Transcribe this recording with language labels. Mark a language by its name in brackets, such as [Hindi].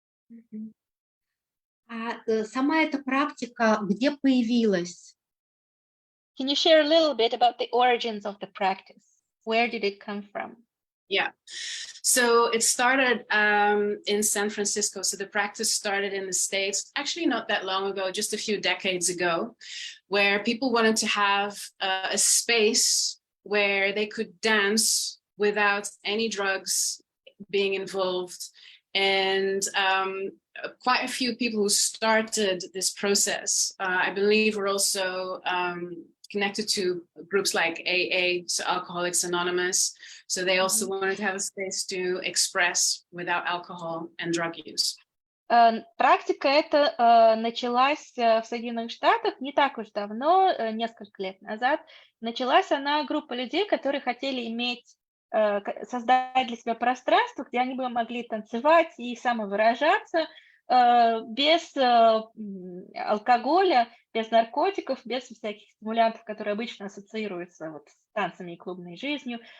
[Russian] Мгм. Сама эта практика где появилась? [English] Can you share a little bit about the origins of the practice? Where did it come from? Yeah. So it started in San Francisco. So the practice started in the States, actually not that long ago, just a few decades ago, where people wanted to have a space where they could dance without any drugs being involved. And quite a few people who started this process, I believe, were also connected to groups like AA, so Alcoholics Anonymous. So they also wanted to have a space to express without alcohol and drug use. [Russian] Практика эта началась в Соединенных Штатах не так уж давно, несколько лет назад. Началась она группа людей, которые хотели иметь, создать для себя пространство, где они бы могли танцевать и самовыражаться без алкоголя, без наркотиков, без всяких стимулянтов, которые обычно ассоциируются вот с танцами и клубной жизнью.